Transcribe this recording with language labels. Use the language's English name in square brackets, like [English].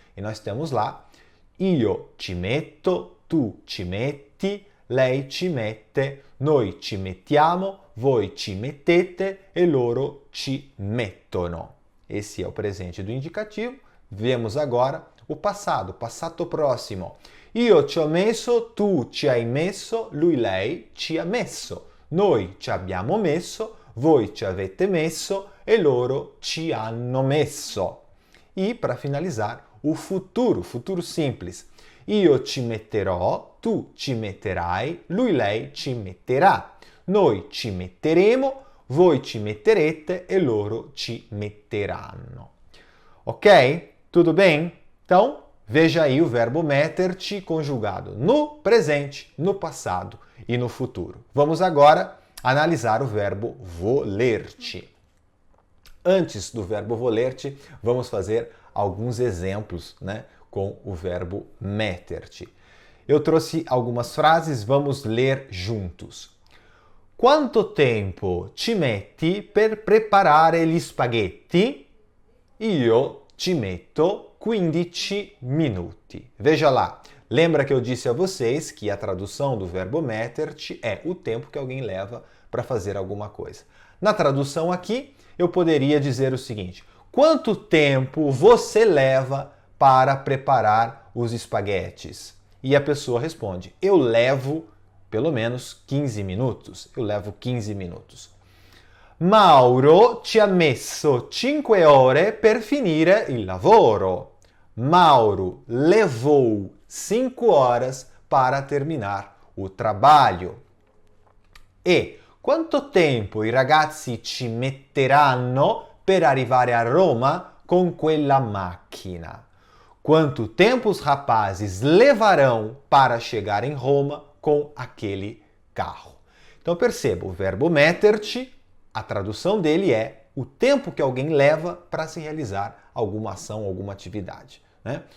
[Portuguese] E nós temos lá: [Italian] io ci metto, tu ci metti, lei ci mette, noi ci mettiamo, voi ci mettete e loro ci mettono. [Portuguese] Esse é o presente do indicativo. Vemos agora o passado, passato prossimo. [Italian] Io ci ho messo, tu ci hai messo, lui, lei ci ha messo. Noi ci abbiamo messo, voi ci avete messo e loro ci hanno messo. [Portuguese] E, para finalizar, o futuro simples. [Italian] Io ci metterò, tu ci metterai, lui, lei ci metterà. Noi ci metteremo, voi ci metterete e loro ci metteranno. [Portuguese] Ok? Tudo bem? Então, veja aí o verbo metterci conjugado no presente, no passado e no futuro. Vamos agora analisar o verbo volerci. Antes do verbo volerci, vamos fazer alguns exemplos, com o verbo metterci. Eu trouxe algumas frases, vamos ler juntos. [Italian] Quanto tempo ci metti per preparare gli spaghetti? Io ci metto 15 minuti. [Portuguese] Veja lá, lembra que eu disse a vocês que a tradução do verbo metterci é o tempo que alguém leva para fazer alguma coisa. Na tradução aqui, eu poderia dizer o seguinte: quanto tempo você leva para preparar os espaguetes? E a pessoa responde: eu levo pelo menos 15 minutos. Eu levo 15 minutos. [Italian] Mauro ci ha messo 5 ore per finire il lavoro. [Portuguese] Mauro levou 5 horas para terminar o trabalho. [Italian] E quanto tempo i ragazzi ci metteranno per arrivare a Roma con quella macchina? [Portuguese] Quanto tempo os rapazes levarão para chegar em Roma com aquele carro? Então perceba, o verbo metterci, a tradução dele é o tempo que alguém leva para se realizar alguma ação, alguma atividade. Né?